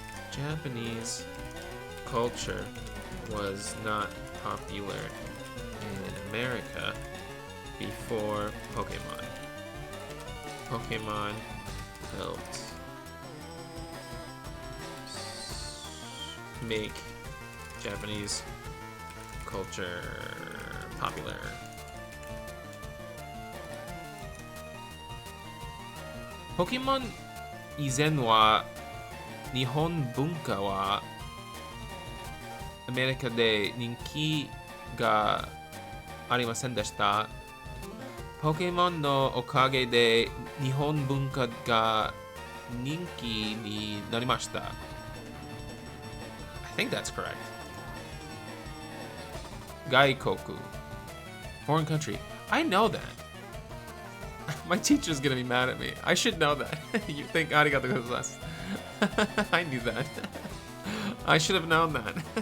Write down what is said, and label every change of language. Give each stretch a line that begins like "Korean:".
English: Japanese culture was not popular in America before Pokemon. Pokemon helped make Japanese culture popular.
Japanese: Pokemon 以前は日本文化はアメリカで人気がありませんでした。ポケモンのおかげで日本文化が人気になりました。
English: I think that's correct. 外国 foreign country. I know that. My teacher's gonna be mad at me. I should know that. You think
Japanese: arigato gozaimasu.
English: I knew that. I should have known that.